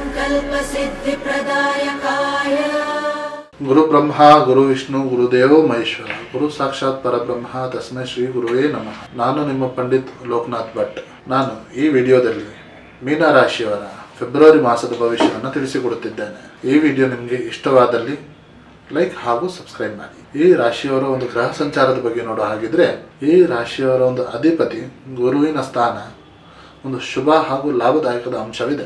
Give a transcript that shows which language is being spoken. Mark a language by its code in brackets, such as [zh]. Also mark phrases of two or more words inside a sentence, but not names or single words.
[sa] संकल्पसिद्धिप्रदायकाय गुरु ब्रह्मा गुरु विष्णु गुरुदेव महेश्वर गुरु साक्षाತ್ ಪರಬ್ರಹ್ಮ ತಸ್ಮೈ ಶ್ರೀ ಗುರುವೇ ನಮಃ. [kn] ನಾನು ನಿಮ್ಮ ಪಂಡಿತ್ ಲೋಕನಾಥ್ ಭಟ್. ನಾನು ಈ ವಿಡಿಯೋದಲ್ಲಿ ಮೀನ ರಾಶಿಯವರ ಫೆಬ್ರವರಿ ಮಾಸದ ಭವಿಷ್ಯವನ್ನು ತಿಳಿಸಿಕೊಡುತ್ತಿದ್ದೇನೆ. ಈ ವಿಡಿಯೋ ನಿಮಗೆ ಇಷ್ಟವಾದಲ್ಲಿ ಲೈಕ್ ಹಾಗೂ ಸಬ್ಸ್ಕ್ರೈಬ್ ಮಾಡಿ. ಈ ರಾಶಿಯವರ ಒಂದು ಗ್ರಹ ಸಂಚಾರದ ಬಗ್ಗೆ ನೋಡೋ ಹಾಗಿದ್ರೆ, ಈ ರಾಶಿಯವರ ಒಂದು ಅಧಿಪತಿ ಗುರುವಿನ ಸ್ಥಾನ ಒಂದು ಶುಭ ಹಾಗೂ ಲಾಭದಾಯಕದ ಅಂಶವಿದೆ.